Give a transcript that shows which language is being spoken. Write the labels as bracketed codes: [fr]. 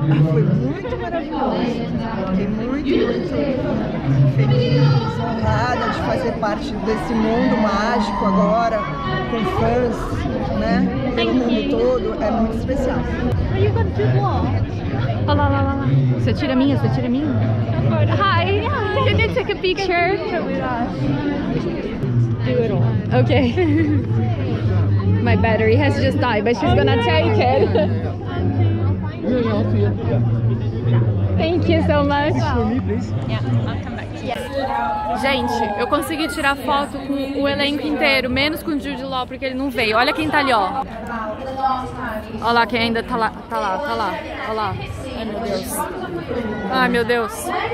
[pt] Foi muito maravilhoso. Fiquei muito feliz, honrada de fazer parte desse mundo mágico agora, com fãs, né? Pelo mundo todo, é muito especial. [en] Are you going to do what? [pt] Olha lá, lá, lá, lá. Você tira a minha? Você tira a minha? [en] Hi, can you take a picture? Do it all. Okay. My battery has just died, but she's gonna take it. Thank you so much. Yeah, I'll come back to you. [pt] Gente, eu consegui tirar foto com o elenco inteiro, menos com o Jude Law, porque ele não veio. Olha quem tá ali, ó. Olha lá quem ainda tá lá, tá lá, tá lá. Olha lá. Ai, meu Deus. Ai, meu Deus.